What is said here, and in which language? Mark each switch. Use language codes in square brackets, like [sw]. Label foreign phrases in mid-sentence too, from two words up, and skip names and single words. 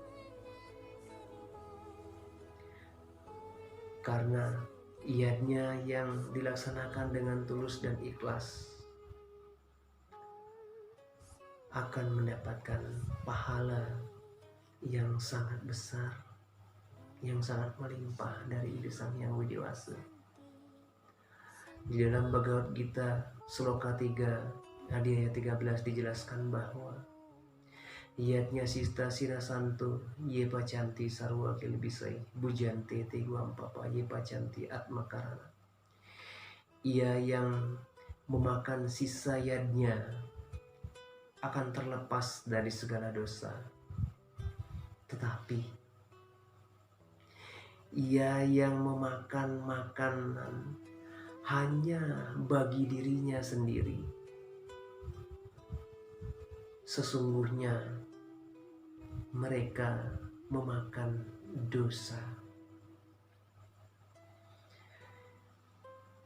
[id] Karena yatnya yang dilaksanakan dengan tulus dan ikhlas akan mendapatkan pahala yang sangat besar, yang sangat melimpah dari Ide Sang Hyang Widiwasa. Di dalam Bhagavad Gita Sloka 3 Adhyaya 13 dijelaskan bahwa [sa] yatnya sista sirasanto ye pacanti sarwa kilbisai bujante teguam papa ye pacanti atmakarana. [id] Ia yang memakan sisa yatnya akan terlepas dari segala dosa. Tetapi ia yang memakan makanan hanya bagi dirinya sendiri, sesungguhnya mereka memakan dosa.